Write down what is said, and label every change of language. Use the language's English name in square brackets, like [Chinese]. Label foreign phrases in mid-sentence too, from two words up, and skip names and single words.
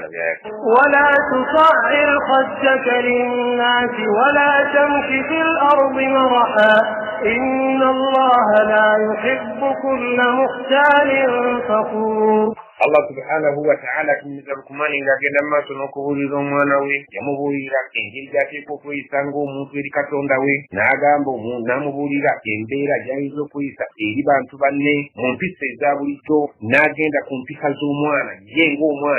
[Arabic] ولا تصعر خدك للناس ولا تمشي في الأرض مرحا إن الله لا يحب كل مختال فخور. الله سبحانه وتعالى [Ganda] kimiza Lukumaani ng'agenda mu maaso n'okubuulira omwana we yamubuulira engeri gy'ateeka okweyisa ng'omuntu eri Katonda we n'amubuulira embeera gy'ayinza okuyisa eri bantu banne mu mpisa eza bulijjo n'agenda ku mpisa z'omwana ye ng'omwana